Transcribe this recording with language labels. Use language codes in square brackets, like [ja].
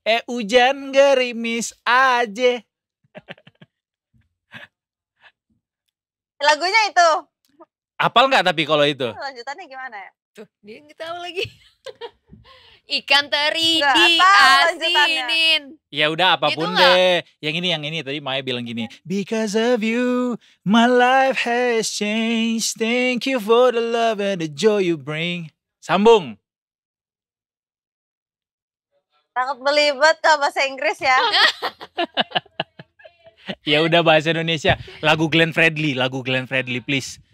[id] Hujan gerimis aja. Lagunya itu. Apal nggak tapi kalau itu? Lanjutannya gimana ya? Tuh, dia nggak tahu lagi. Ikan teri Nggak tahu lanjutannya. diasinin. Ya udah apapun Gitu nggak? deh. Yang ini tadi Maya bilang gini. [en] Because of you, my life has changed. Thank you for the love and the joy you bring. [id] Sambung. Takut belibet ke bahasa Inggris ya. Ya udah bahasa Indonesia. Lagu Glenn Fredly please.